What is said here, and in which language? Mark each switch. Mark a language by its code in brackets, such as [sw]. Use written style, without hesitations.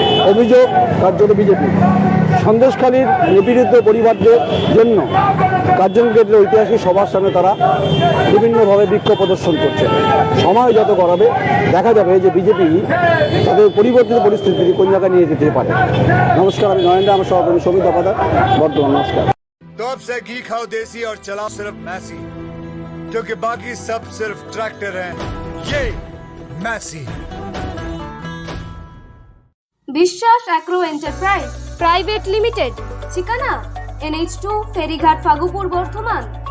[bn] অভিযোগ তার জন্য বিজেপি। সন্দেশকালীর নিপীড়িত পরিবারদের জন্য কার্জন গেটের ঐতিহাসিক সভার সামনে তারা বিভিন্নভাবে বিক্ষোভ প্রদর্শন করছে। সময় যত গড়াবে দেখা যাবে যে বিজেপি তাদের পরিবর্তিত পরিস্থিতি কোন জায়গায় নিয়ে যেতে পারে। নমস্কার, আমি নরেন্দ্র, আমার সহকর্মী সমিত আপাদার, বর্ধমান। নমস্কার। [hi] तो अब से घी खाओ देसी और चलाओ सिर्फ मैसी, क्योंकि बाकी सब सिर्फ ट्रैक्टर हैं। ये मैसी। [bn] বিশ্বাস অ্যাগ্রো এন্টারপ্রাইজ প্রাইভেট লিমিটেড, ঠিকানা NH2 ফেরিঘাট ফাগুপুর বর্ধমান।